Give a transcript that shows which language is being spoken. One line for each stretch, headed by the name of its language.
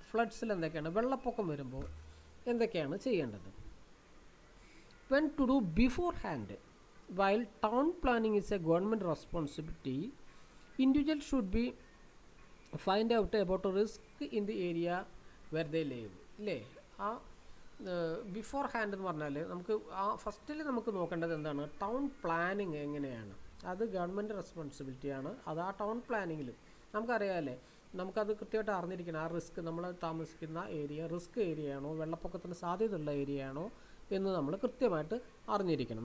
Malayalam: ഫ്ലഡ്സിൽ എന്തൊക്കെയാണ്, വെള്ളപ്പൊക്കം വരുമ്പോൾ എന്തൊക്കെയാണ് ചെയ്യേണ്ടത്?
English: When to do beforehand while town planning is a government responsibility, individuals should be find out about a risk in the area where they live, അല്ലേ?
Malayalam: ആ before hand എന്ന് പറഞ്ഞാൽ നമുക്ക് ഫസ്റ്റിൽ നമുക്ക് നോക്കേണ്ടത് എന്താണ്, ടൗൺ പ്ലാനിങ് എങ്ങനെയാണ്. അത് ഗവൺമെൻറ് റെസ്പോൺസിബിലിറ്റിയാണ്. അത് ആ ടൗൺ പ്ലാനിങ്ങിൽ നമുക്കറിയാമല്ലേ, നമുക്കത് കൃത്യമായിട്ട് അറിഞ്ഞിരിക്കണം. ആ റിസ്ക്, നമ്മൾ താമസിക്കുന്ന ഏരിയ റിസ്ക് ഏരിയ ആണോ, വെള്ളപ്പൊക്കത്തിന് സാധ്യതയുള്ള ഏരിയ ആണോ എന്ന് നമ്മൾ കൃത്യമായിട്ട് അറിഞ്ഞിരിക്കണം.